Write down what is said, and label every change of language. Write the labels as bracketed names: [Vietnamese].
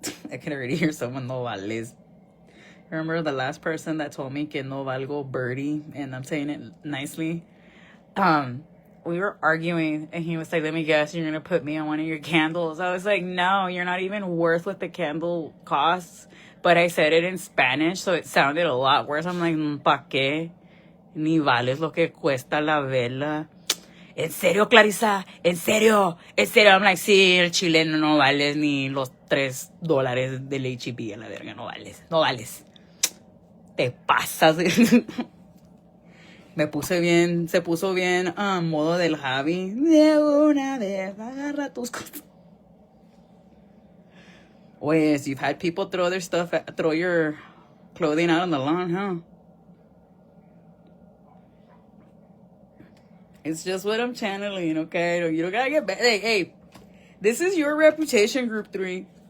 [English] I can already hear someone, [Spanish] no vales. [English] Remember the last person that told me [Spanish] que no valgo [English] birdie, and I'm saying it nicely. We were arguing, and he was like, let me guess, you're going to put me on one of your candles. I was like, no, you're not even worth what the candle costs. But I said it in Spanish, so it sounded a lot worse. I'm like, [Spanish] ¿pa qué? Ni vales lo que cuesta la vela. ¿En serio, Clarissa? ¿En serio? ¿En serio? [English] I'm like, [Spanish] sí, el chileno no vales ni los $3 del HEB a la verga. No vales. No vales. Te pasas. Se puso bien modo del Javi. De una vez, agarra tus cosas. Pues, [English] you've had people throw your clothing out on the lawn, huh? It's just what I'm channeling, okay? You don't gotta get bad. Hey, this is your reputation, Group 3.